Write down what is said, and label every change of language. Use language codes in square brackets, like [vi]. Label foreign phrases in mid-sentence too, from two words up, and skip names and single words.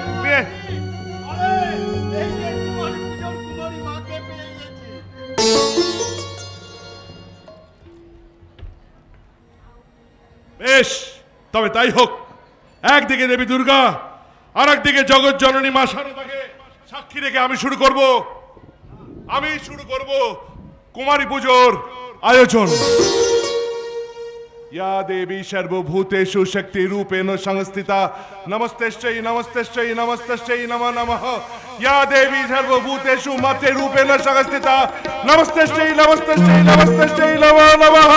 [bn] বেশ, তবে তাই হোক। একদিকে দেবী দুর্গা আর একদিকে জগৎ জননী মা শারদাকে সাক্ষী রেখে আমি শুরু করব কুমারী পুজোর আয়োজন। [sa] या देवी सर्वभूतेषु शक्ति रूपेण संस्थिता नमस्तेश्चै नमस्तेश्चै नमस्तेश्चै नमः नमः। या देवी सर्वभूतेषु मते रूपेण संस्थिता नमस्तेश्चै नमस्तेश्चै नमस्तेश्चै नमः नमः।